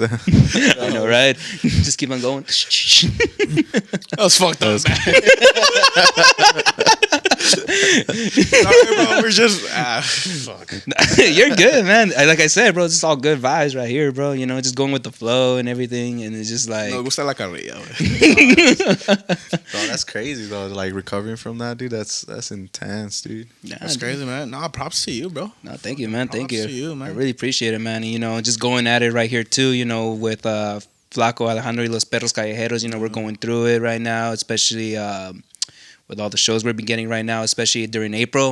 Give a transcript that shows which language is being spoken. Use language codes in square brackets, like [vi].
[en] I know, right? Just keep on going. That was fucked up, man. Sorry, bro. We're just fuck. You're good, man. Like I said, bro, it's just all good vibes right here, bro. You know, just going with the flow and everything, and it's just like [es] No, gusta la carrilla, güey. [en] Bro, that's crazy though. Like recovering from that, dude. That's intense, dude. That's crazy, man. No, props to you, bro. No, thank you, man. Thank Props you. to you, man. I really appreciate it, man. And, you know, just going at it right here too. You know, with Flaco Alejandro y los Perros Callejeros. You know, we're going through it right now, especially with all the shows we're getting right now, especially during April.